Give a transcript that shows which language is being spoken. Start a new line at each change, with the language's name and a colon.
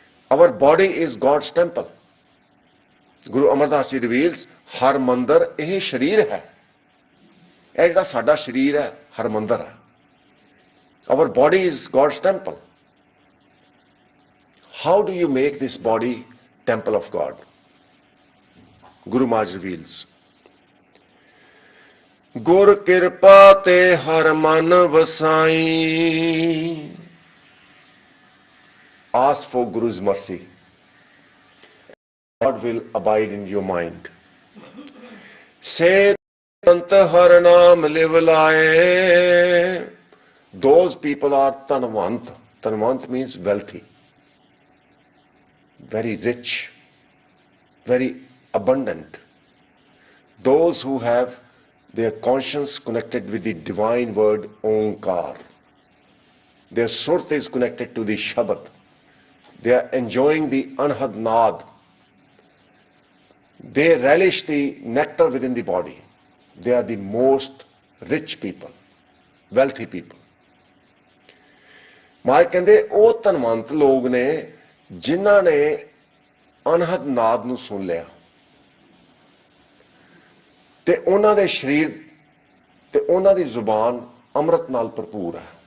English: Our body is God's temple. Guru Amar Das Ji reveals, Harmandir
Punjabi: ਇਹ ਸ਼ਰੀਰ ਹੈ. ਇਹ ਜਿਹੜਾ ਸਾਡਾ ਸ਼ਰੀਰ ਹੈ ਹਰਮੰਦਰ ਹੈ.
English: Our body is God's temple. How do you make this body temple of God? Guru Maharaj reveals,
Punjabi: ਗੁਰ ਕਿਰਪਾ ਤੇ ਹਰ ਮਨ ਵਸਾਈ.
English: Ask for Guru's mercy. God will abide in your mind. Say,
Punjabi: Sant har naam liv laye.
English: Those people are tanvant. Tanvant means wealthy, very rich, very abundant. Those who have their conscience connected with the divine word Omkar. Their surt is connected to the Shabad. They are enjoying the Anhad Naad. They relish the nectar within the body. They are the most rich people, wealthy people.
Punjabi: ਮਾਂ ਕਹਿੰਦੇ ਉਹ ਧਨਵੰਤ ਲੋਕ ਨੇ ਜਿਨ੍ਹਾਂ ਨੇ ਅਨਹਦ ਨਾਦ ਨੂੰ ਸੁਣ ਲਿਆ ਤੇ ਉਹਨਾਂ ਦੇ ਸਰੀਰ ਤੇ ਉਹਨਾਂ ਦੀ ਜ਼ੁਬਾਨ ਅੰਮ੍ਰਿਤ ਨਾਲ ਭਰਪੂਰ ਹੈ.